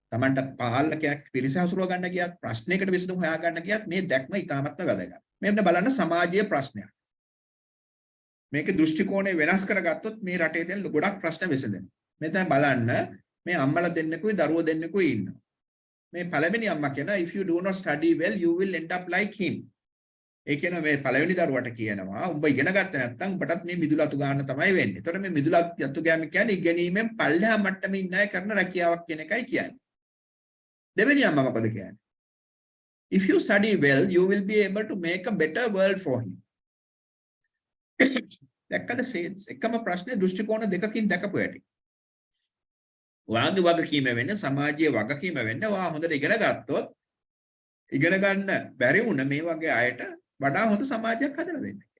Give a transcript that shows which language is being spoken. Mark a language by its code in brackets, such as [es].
[si] තමන්ට පාලකයක් පිරිස හසුරව ගන්න ගියත් ප්‍රශ්නයකට විසඳුම් හොයා ගන්න ගියත් මේ දැක්ම ඉතාමත්ම වැදගත්. මෙන්න බලන්න සමාජීය ප්‍රශ්නයක්. මේකේ දෘෂ්ටි කෝණය වෙනස් කරගත්තොත් මේ රටේ තියෙන ගොඩක් ප්‍රශ්න විසඳෙනවා. මේ දැන් බලන්න මේ අම්මලා දෙන්නෙකුයි දරුවෝ දෙන්නෙකුයි ඉන්නවා. මේ පළවෙනි අම්මා කියනවා [en] if you do not study well you will end up like him. [si] ඒ කියන්නේ මේ පළවෙනි දරුවට කියනවා උඹ ඉගෙන ගත්ත නැත්නම් උඹටත් මේ මිදුල අතු ගන්න තමයි වෙන්නේ. ඒතකොට මේ මිදුල අතු ගෑම කියන්නේ ඉගෙනීමෙන් පල්ලෙහා මට්ටමේ ඉන්න අය කරන රැකියාවක් කියන එකයි කියන්නේ. දෙවෙනි අම්මා මොකද කියන්නේ? [en] if you study well you will be able to make a better world for him. [si] දැක්කද එකම ප්‍රශ්නේ දෘෂ්ටි කෝණ දෙකකින් දැකපු ඇති. ඔයාගේ වගකීම වෙන්නේ සමාජීය වගකීම වෙන්නේ ඔයා හොඳට ඉගෙන ගත්තොත් ඉගෙන ගන්න බැරි වුණ මේ වගේ අයට වඩා හොඳ සමාජයක් හදලා දෙන්න.